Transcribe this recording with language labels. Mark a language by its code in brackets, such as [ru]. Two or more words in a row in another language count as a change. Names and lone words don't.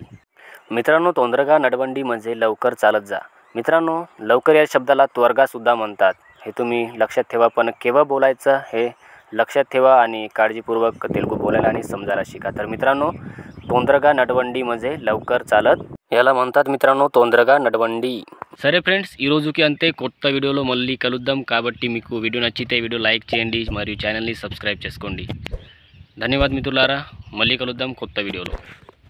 [mr] मित्रांनो, [te] తొందరగా నడవండి [mr] म्हणजे लवकर चालत जा. मित्रांनो, लवकर या शब्दाला त्वरगासुद्धा म्हणतात. हे तुम्ही लक्षात ठेवा, पण केव्हा बोलायचं हे लक्षात ठेवा आणि काळजीपूर्वक तेलुगू बोलायला आणि समजायला शिका. तर मित्रांनो, [te] తొందరగా నడవండి [mr] म्हणजे लवकर चालत, याला म्हणतात मित्रांनो [te] తొందరగా నడవండి. సరే ఫ్రెండ్స్, ఈ రోజుకి అంతే. కొత్త వీడియోలో మళ్ళీ కలుద్దాం. కాబట్టి మీకు వీడియో నచ్చితే వీడియో లైక్ చేయండి మరియు ఛానల్ని సబ్స్క్రైబ్ చేసుకోండి. ధన్యవాదాలు మిత్రులారా. మళ్ళీ కలుద్దాం కొత్త వీడియోలో.